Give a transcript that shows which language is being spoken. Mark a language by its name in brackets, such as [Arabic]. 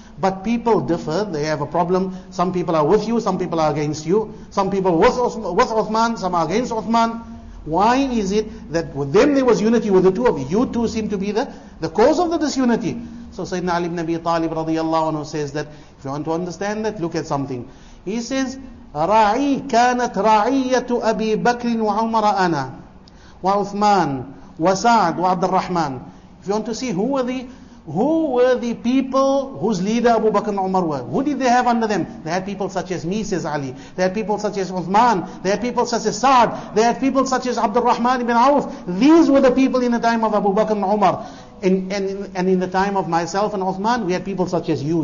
[English] But people differ, they have a problem. Some people are with you, some people are against you. Some people with Uthman, some are against Uthman. Why is it that with them there was unity with the two of you? You two seem to be the cause of the disunity. So Sayyidina Ali ibn Abi Talib radiyallahu anhu says that, if you want to understand that, look at something. He says, [Arabic] راعي كانت رعية أبي بكر وعمر أنا وعثمان وسعد وعبد الرحمن. [English] If you want to see who were the people whose leader Abu Bakr and Umar were, who did they have under them? They had people such as me, says Ali. They had people such as Uthman. They had people such as Sa'd. They had people such as Abdul Rahman ibn Auf. These were the people in the time of Abu Bakr and Umar. And in the time of myself and Uthman, we had people such as you.